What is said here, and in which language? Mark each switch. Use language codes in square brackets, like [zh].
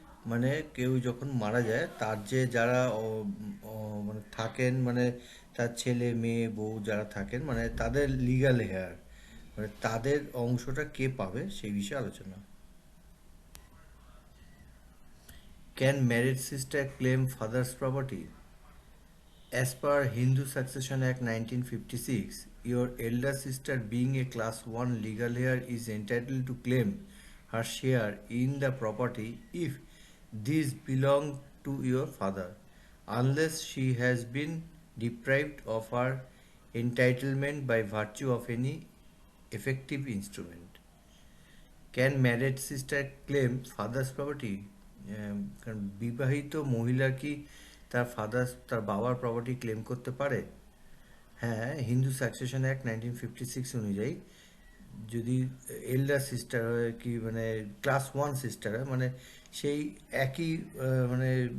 [bn] মানে কেউ যখন মারা যায় তার যে যারা মানে থাকেন, মানে তার ছেলে মেয়ে বউ যারা থাকেন, মানে তাদের লিগ্যাল হেয়ার, মানে তাদের অংশটা কে পাবে সেই বিষয়ে আলোচনা। [en] Can married sister claim father's property? As per Hindu Succession Act 1956, your elder sister, being a class 1 legal heir, is entitled to claim her share in the property if this belong to your father, unless she has been deprived of her entitlement by virtue of any effective instrument. Can married sister claim father's property? [bn] কারণ বিবাহিত মহিলা কি তার বাবার property claim করতে পারে? হ্যাঁ, Hindu succession act 1956 অনুযায়ী যদি এল্ডার সিস্টার হয়, কি মানে ক্লাস 1 সিস্টার হয়, মানে সেই একই মানে